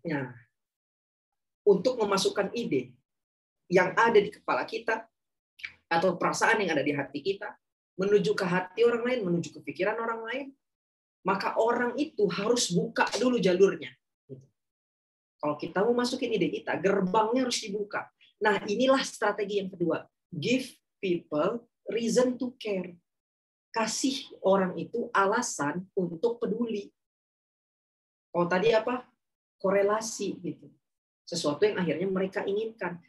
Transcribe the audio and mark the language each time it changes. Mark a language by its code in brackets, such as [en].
[id] Nah, untuk memasukkan ide yang ada di kepala kita atau perasaan yang ada di hati kita menuju ke hati orang lain, menuju ke pikiran orang lain, maka orang itu harus buka dulu jalurnya. Kalau kita mau masukin ide kita, gerbangnya harus dibuka. Nah, inilah strategi yang kedua. [en] Give people reason to care. [id] Kasih orang itu alasan untuk peduli. Kalau tadi apa? Korelasi gitu. Sesuatu yang akhirnya mereka inginkan.